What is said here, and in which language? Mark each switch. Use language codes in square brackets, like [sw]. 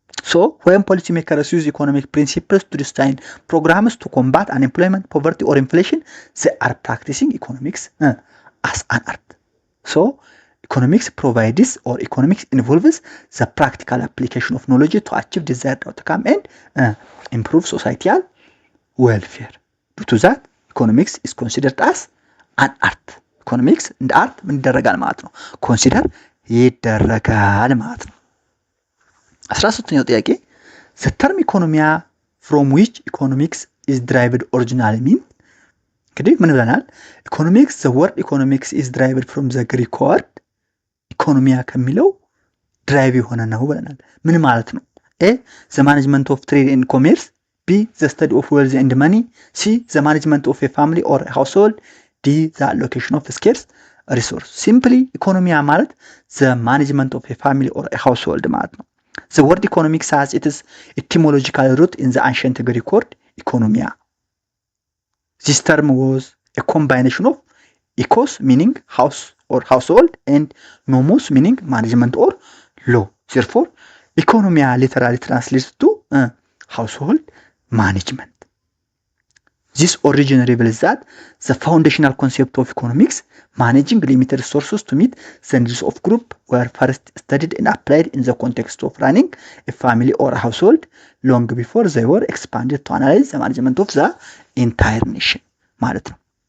[en] So when policymakers use economic principles to design programs to combat unemployment, poverty or inflation, they are practicing economics as an art. So economics provides or economics involves the practical application of knowledge to achieve desired outcome and improve societal welfare. Due to that, economics is considered as an art. Economics and art [am] ምን ይደረጋል ማለት ነው? ኮንሲደር ይደረጋል ማለት ነው። 13ኛው ጥያቄ [en] the term economia from which economics is derived originally mean [am] እንግዲህ ምን ብለናል? [en] economics the word economics is derived from the Greek word [am] ኢኮኖሚያ ከሚለው ድራይቭ የሆነ ነው ብለናል። ምን ማለት ነው? [en] A the management of trade and commerce. B the study of wealth and money. C the management of a family or a household. D the allocation of scarce resource. Simply [am] ኢኮኖሚያ ማለት [en] the management of a family or a household [am] ማለት ነው። [en] The word economics has its etymological root in the ancient Greek word economia. This term was a combination of ecos meaning house or household and nomos meaning management or law. Therefore, economia literally translates to household management. This origin reveals that the foundational concept of economics, managing limited resources to meet the needs of group, were first studied and applied in the context of running a family or a household long before they were expanded to analyze the management of the entire nation [am] ማለት ነው።